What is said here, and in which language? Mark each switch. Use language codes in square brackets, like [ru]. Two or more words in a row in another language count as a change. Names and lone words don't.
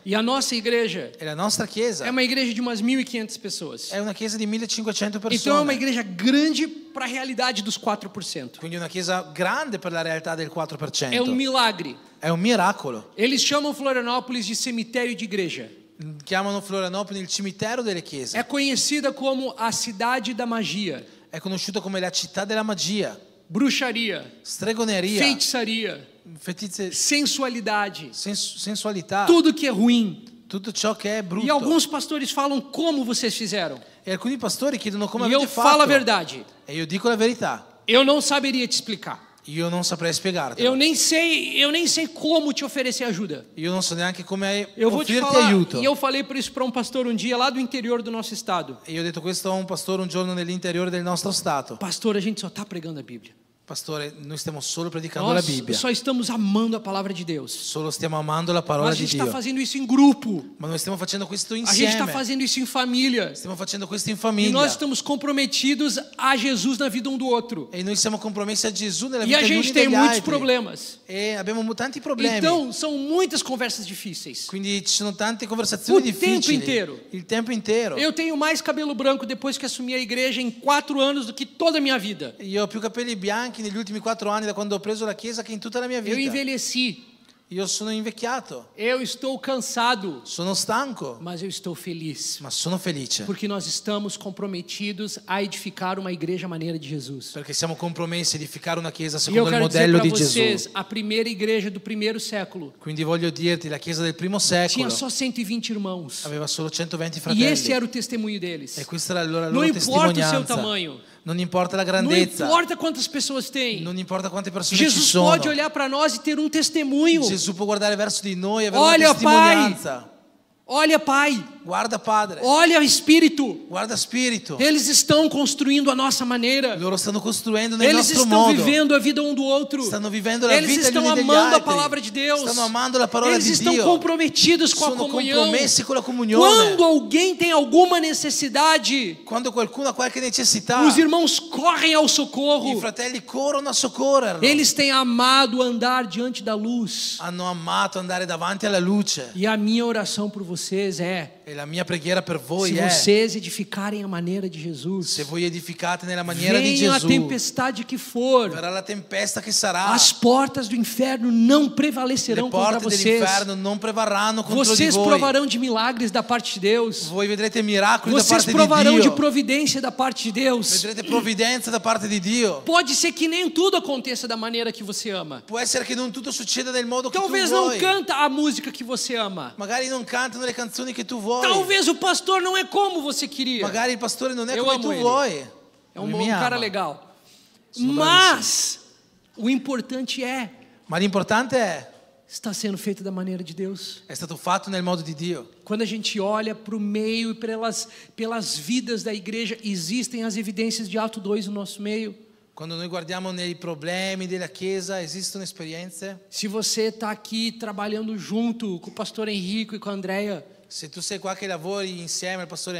[pt] E a nossa igreja [it] E la nostra chiesa [pt] é uma igreja de umas 1.500 pessoas. [it] è una chiesa di 1500 [pt] Então é [it] persone. [pt] uma igreja grande para a realidade dos 4%. [it] Quindi una chiesa grande per la realtà del 4%. [pt] É um milagre. [it] È un miracolo. [pt] Eles chamam Florianópolis de cemitério de igreja. [it] Chiamano Florianopoli il cimitero delle [pt] É [it] chiese. [pt] conhecida como a cidade da magia, [it] È conosciuto come la città della magia, [pt] bruxaria, [it] stregoneria, [pt] feitiçaria, sensualidade, [it] sensualità, [pt] tudo que é ruim. [it] tutto ciò che è brutto. [pt] E alguns pastores falam como vocês fizeram. [it] E alcuni pastori chiedono come [pt] E eu [it] avete [pt] falo a [it] fatto. [pt] verdade. [it] E io dico la verità. [pt] Eu não saberia te explicar. [it] Io non saprei spiegartelo. [pt] Eu nem sei como te oferecer ajuda. [it] Io non so neanche come [pt] Eu vou te [it] offrirti [pt] falar, [it] aiuto. [pt] e eu falei por isso para um pastor um dia lá do interior do nosso estado. [it] E io ho detto questo a un pastore un giorno nell'interiore del nostro stato. [pt] Pastor, a gente só está pregando a Bíblia. [it] Pastore, noi stiamo solo predicando la [pt] Nós [it] Bibbia. [pt] só estamos amando a palavra de Deus. [it] Solo stiamo amando la parola [pt] Mas a [it] di [pt] gente está [it] Dio. [pt] fazendo isso em grupo. [it] Ma noi stiamo facendo questo [pt] A gente [it] insieme. [pt] está fazendo isso em família. [it] Stiamo facendo questo in [pt] E [it] famiglia. [pt] nós estamos comprometidos a Jesus na vida um do outro. [it] E noi siamo compromessi a Gesù nella [pt] E [it] vita [pt] a [it] degli uni [pt] gente [it] e [pt] tem [it] degli [pt] muitos [it] altri. [pt] problemas. [it] E abbiamo tanti problemi. [pt] Então, são muitas conversas difíceis. [it] Quindi ci sono tante conversazioni [pt] O tempo [it] difficili. [pt] inteiro. [it] Il tempo intero. [pt] Eu tenho mais cabelo branco depois que assumi a igreja em 4 anos do que toda a minha vida. [it] Io ho più capelli bianchi negli ultimi 4 anni da quando ho preso la chiesa che in tutta la mia [pt] Eu [it] vita. [pt] envelheci. [it] Io sono invecchiato, [pt] Eu estou cansado, [it] sono stanco, [pt] mas eu estou feliz. [it] ma sono felice [pt] Porque nós estamos comprometidos a edificar uma igreja à maneira de Jesus. [it] perché siamo compromessi a edificare una chiesa [pt] E eu [it] secondo il [pt] quero dizer [it] modello [pt] para [it] di [pt] vocês, [it] Gesù. [pt] a primeira igreja do primeiro século [it] Quindi voglio dirti, la chiesa del primo [pt] tinha [it] secolo [pt] só 120 irmãos. [it] aveva solo 120 [pt] E esse [it] fratelli [pt] era o testemunho deles. [it] e questa era la [pt] Não [it] loro [pt] importa o seu [it] testimonianza. [pt] tamanho, [it] Non importa la [pt] não [it] grandezza, [pt] importa quantas pessoas tem. [it] non importa quante persone ci [pt] Jesus [it] sono. [pt] pode olhar para nós e ter um testemunho. [it] Gesù può guardare verso di noi e avere [pt] Olha, [it] una testimonianza. [pt] Olha, Pai, [it] Guarda Padre, [pt] olha, Espírito. [it] guarda Spirito. [pt] Eles estão construindo a nossa maneira. [it] Loro stanno costruendo nel [pt] Eles [it] nostro [pt] estão [it] modo. [pt] vivendo a vida um do outro. [it] Stanno vivendo la [pt] Eles [it] vita gli [pt] estão [it] uni degli [pt] amando a [it] altri. [pt] palavra de Deus. [it] Stanno amando la parola [pt] Eles [it] di [pt] estão [it] Dio. [pt] comprometidos com a [it] Sono [pt] comunhão. [it] compromessi con la comunione. [pt] Quando alguém tem alguma necessidade, [it] Quando qualcuno ha qualche necessità, [pt] os irmãos correm ao [it] i [pt] socorro. [it] fratelli corrono a soccorrerlo. [pt] Eles têm amado andar diante da luz. [it] Hanno amato andare davanti alla luce. [pt] E a minha oração por vocês é: [it] E la mia preghiera per voi [pt] se [it] è: [pt] vocês edificarem a maneira de Jesus, [it] se voi edificate nella maniera di [pt] venha a [it] Gesù, [pt] tempestade que for, [it] verrà la tempesta che sarà. [pt] as portas do inferno não [it] Le [pt] prevalecerão contra [it] porte [pt] vocês. [it] dell'inferno non prevarranno contro di [pt] Vocês [it] voi. [pt] provarão de milagres da parte de Deus. [it] Voi vedrete miracoli da [pt] Vocês [it] parte di [pt] provarão de [it] Dio. [pt] providência da parte de Deus. [it] Vedrete provvidenza da parte di Dio. [pt] Pode ser que nem tudo aconteça da maneira que você ama. [it] Può essere che non tutto succeda nel modo che tu [pt] Talvez não [it] vuoi. [pt] canta a música que você ama. [it] Magari non cantano le canzoni che tu vuoi. [pt] Talvez o pastor não é como você queria. [it] Magari il pastore non è [pt] Eu [it] come [pt] amo [it] tu [pt] ele. [it] vuoi. [pt] É [it] Lui [pt] um [it] mi [pt] cara [it] ama. [pt] legal. [it] Sono [pt] Mas o importante [it] Ma l'importante [pt] está sendo feito da maneira de Deus. [it] è stato fatto nel modo di Dio. [pt] Quando a gente olha para o meio e pelas vidas da igreja, existem as evidências de Atos 2 no nosso meio. [it] Quando noi guardiamo nei problemi della Chiesa, esistono esperienze. [pt] Se você está aqui trabalhando junto com o pastor Henrico e com a Andrea, [it] Se tu sei qua che lavori insieme al pastore